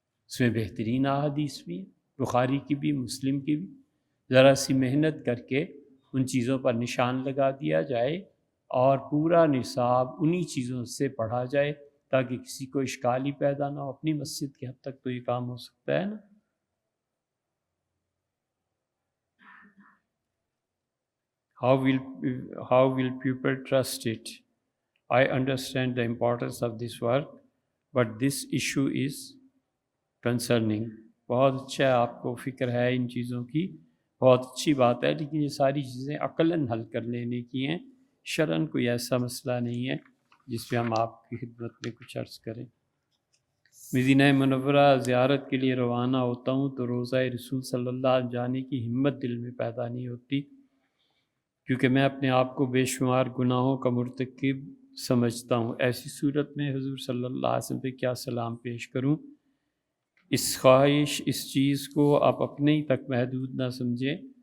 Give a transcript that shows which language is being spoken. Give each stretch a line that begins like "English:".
Urdu: اس میں بہترین احادیث بھی ہیں، بخاری کی بھی، مسلم کی بھی۔ ذرا سی محنت کر کے ان چیزوں پر نشان لگا دیا جائے اور پورا نصاب انہی چیزوں سے پڑھا جائے تاکہ کسی کو اشکال ہی پیدا نہ ہو۔ اپنی مسجد کے حد تک تو یہ کام ہو سکتا ہے نا۔
English: How will people trust it? I understand the importance of this work, but this issue is concerning.
Urdu: بہت اچھا ہے، آپ کو فکر ہے ان چیزوں کی، بہت اچھی بات ہے، لیکن یہ ساری چیزیں عقلاً حل کر لینے کی ہیں، شرعاً کوئی ایسا مسئلہ نہیں ہے جس پہ ہم آپ کی خدمت میں کچھ عرض کریں۔ مدینہ منورہ زیارت کے لیے روانہ ہوتا ہوں تو روضہ رسول صلی اللہ علیہ وسلم جانے کی ہمت دل میں پیدا نہیں ہوتی، کیونکہ میں اپنے آپ کو بے شمار گناہوں کا مرتکب سمجھتا ہوں۔ ایسی صورت میں حضور صلی اللہ علیہ وسلم پہ کیا سلام پیش کروں؟ اس خواہش، اس چیز کو آپ اپنے ہی تک محدود نہ سمجھیں،